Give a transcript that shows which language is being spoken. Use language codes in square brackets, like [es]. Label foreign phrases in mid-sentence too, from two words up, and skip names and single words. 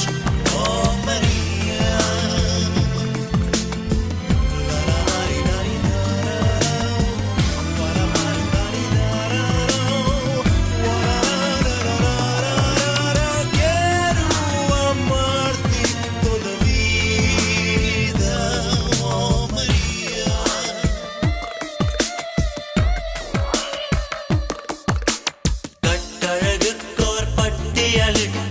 [es] Oh Maria. La la la di da di da da. Wa la la di da di da da. Wa la la da da da da. Quiero amarte toda vida. Oh Maria. [ta] கட்டழகுக்கோர் பட்டியல்